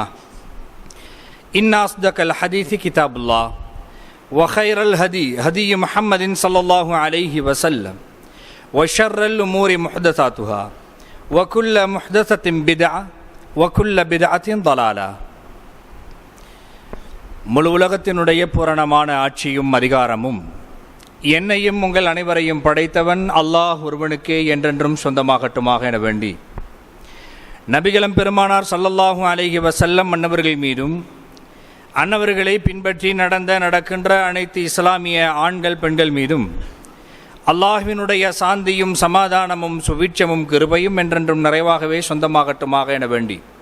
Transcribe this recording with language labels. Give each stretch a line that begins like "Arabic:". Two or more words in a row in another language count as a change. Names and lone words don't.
Arabic: إن أصدق الحديث كتاب الله وخير الهدي هدي محمد صلى الله عليه وسلم وشر الأمور محدثاتها وكل محدثة بدعة وكل بدعة ضلالة.
Tamil: முழு உலகத்தினுடைய பூரணமான ஆட்சியும் அதிகாரமும் என்னையும் உங்கள் அனைவரையும் படைத்தவன் அல்லாஹ் ஒருவனுக்கே என்றென்றும் சொந்தமாகட்டுமாக என வேண்டி நபிகளும் பெருமானார்
Arabic: صلى الله عليه وسلم
Tamil: அன்னவர்கள் மீதும் அன்னவர்களை பின்பற்றி நடக்கின்ற அனைத்து இஸ்லாமிய ஆண்கள் பெண்கள் மீதும் அல்லாஹ்வினுடைய சாந்தியும் சமாதானமும் சுவீட்சமும் கிருபையும் என்றென்றும் நிறைவாகவே சொந்தமாகட்டுமாக என வேண்டி